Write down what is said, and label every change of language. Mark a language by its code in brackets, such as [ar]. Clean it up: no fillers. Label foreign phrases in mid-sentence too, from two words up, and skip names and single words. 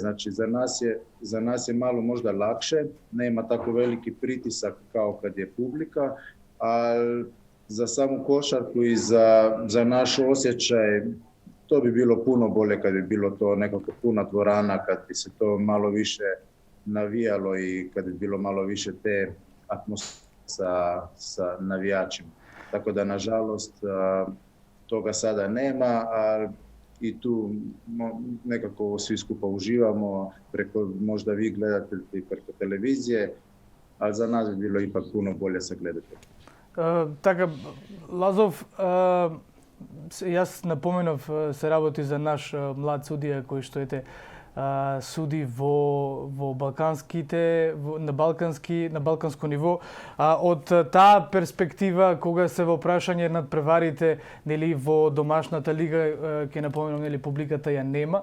[hr] Znači za nas je malo možda lakše, nema tako veliki pritisak kao kad je publika, ali za samu košarku i za naš osjećaj to bi bilo puno bolje kad bi bilo to nekako puna dvorana, kad bi se to malo više navijalo i kad bi bilo malo više te atmosfere sa navijačima. Tako da, nažalost, toga sada nema, a i tu nekako svi skupa uživamo, preko možda vi gledate preko televizije, ali za nas bi bilo ipak puno bolje sa gledateljima. [mk] Така, Лазов, јас напоменав, се работи за наш млад судија кој што суди во балканските, на балканско ниво. Од таа перспектива, кога се во прашање над преварите, нели во домашната лига, ќе напоменам, нели публиката ја нема.